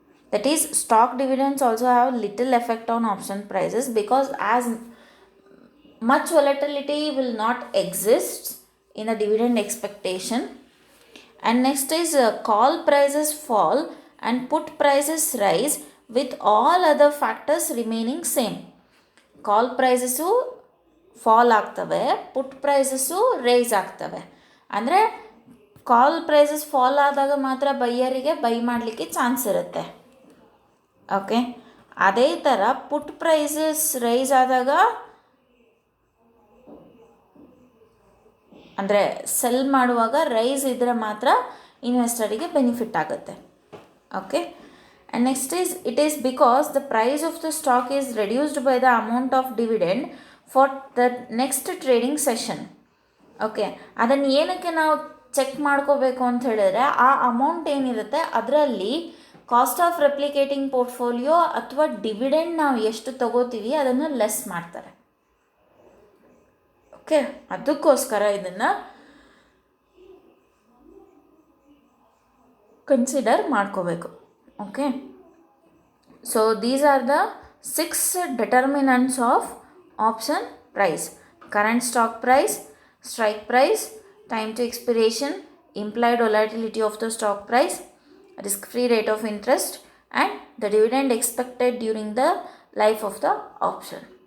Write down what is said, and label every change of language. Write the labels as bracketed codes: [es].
[en] That is, stock dividends also have little effect on option prices, because as much volatility will not exist in the dividend expectation. And next is call prices fall and put prices rise with all other factors remaining same. Call prices [kn] fall ಆಗ್ತವೆ, ಪುಟ್ prices rice ಆಗ್ತವೆ. ಅಂದರೆ ಕಾಲ್ prices fall ಆದಾಗ ಮಾತ್ರ ಬೈಯರಿಗೆ by ಮಾಡಲಿಕ್ಕೆ chance ಇರುತ್ತೆ. Okay, ಅದೇ ಥರ ಪುಟ್ prices rice ಆದಾಗ, ಅಂದರೆ ಸೆಲ್ ಮಾಡುವಾಗ ರೈಸ್ ಇದ್ದರೆ ಮಾತ್ರ ಇನ್ವೆಸ್ಟರಿಗೆ ಬೆನಿಫಿಟ್ ಆಗುತ್ತೆ. [en] Okay, and next is, it is because the price of the stock is reduced by the amount of dividend for the next trading session. [kn] Okay, ಅದನ್ನು ಏನಕ್ಕೆ ನಾವು ಚೆಕ್ ಮಾಡ್ಕೋಬೇಕು ಅಂತ ಹೇಳಿದ್ರೆ, ಆ ಅಮೌಂಟ್ ಏನಿರುತ್ತೆ ಅದರಲ್ಲಿ ಕಾಸ್ಟ್ ಆಫ್ ರೆಪ್ಲಿಕೇಟಿಂಗ್ ಪೋರ್ಟ್ಫೋಲಿಯೋ ಅಥವಾ ಡಿವಿಡೆಂಡ್ ನಾವು ಎಷ್ಟು ತಗೋತೀವಿ ಅದನ್ನು ಲೆಸ್ ಮಾಡ್ತಾರೆ. ಓಕೆ, ಅದಕ್ಕೋಸ್ಕರ ಇದನ್ನು ಕನ್ಸಿಡರ್ ಮಾಡ್ಕೋಬೇಕು. [en] Okay, so these are the 6 determinants of option price: current stock price, strike price, time to expiration, implied volatility of the stock price, risk free rate of interest, and the dividend expected during the life of the option.